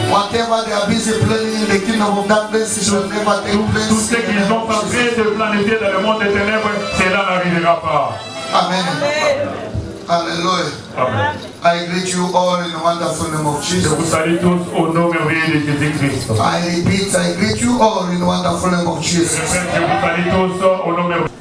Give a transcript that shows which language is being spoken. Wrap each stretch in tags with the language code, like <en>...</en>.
<en>Whatever they are busy planning in the kingdom of darkness, it shall never take place.</en> <fr>Tout ce qu'ils sont en train de planifier dans le monde des ténèbres, cela n'arrivera pas. Amen. Hallelujah. Amen.</fr> <en>I greet you all in the wonderful name of</en> <fr>Je</fr> <en>Jesus.</en> <fr>vous salue tous au nom merveilleux de Jésus-Christ.</fr> <en>I repeat, I greet you all in the wonderful name of</en> <fr>Je</fr> <en>Jesus.</en> <fr>vous salue tous au nom merveilleux.</fr>